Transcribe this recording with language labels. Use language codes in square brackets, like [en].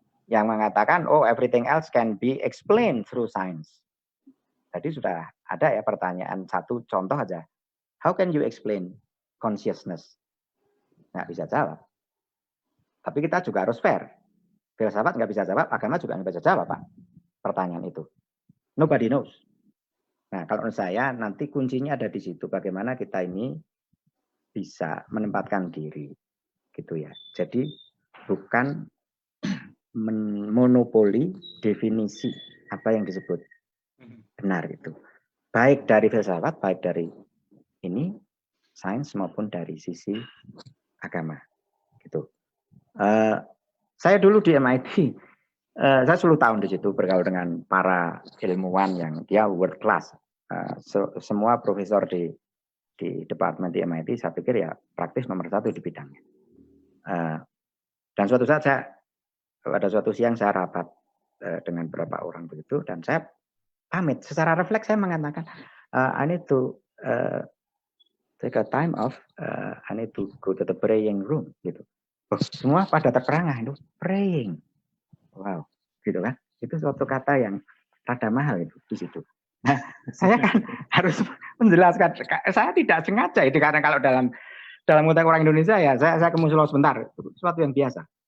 [id] Yang mengatakan, [en] oh everything else can be explained through science. [id] Tadi sudah ada ya pertanyaan, satu contoh aja. [en] How can you explain consciousness? [id] Nggak bisa jawab. Tapi kita juga harus fair. Filsafat nggak bisa jawab, agama juga nggak bisa jawab, Pak. Pertanyaan itu. [en] Nobody knows. [id] Nah, kalau menurut saya nanti kuncinya ada di situ. Bagaimana kita ini bisa menempatkan diri. Gitu ya. Jadi bukan monopoli definisi apa yang disebut benar itu. Baik dari filsafat, baik dari ini sains maupun dari sisi agama. Gitu. Saya dulu di MIT, saya 10 tahun di situ bergaul dengan para ilmuwan yang dia world class. Semua profesor di departemen di MIT, saya pikir ya praktis nomor 1 di bidangnya. Dan suatu saat pada suatu siang saya rapat dengan beberapa orang begitu, dan saya pamit. Secara refleks saya mengatakan, [en] I need to take a time off, I need to go to the praying room. [id] Gitu. Semua pada terperangah itu praying. Wow, gitu kan? Itu suatu kata yang rada mahal itu di situ. Nah, saya kan harus menjelaskan. Saya tidak sengaja itu karena kalau dalam konteks orang Indonesia ya saya ke musola sebentar, itu sesuatu yang biasa.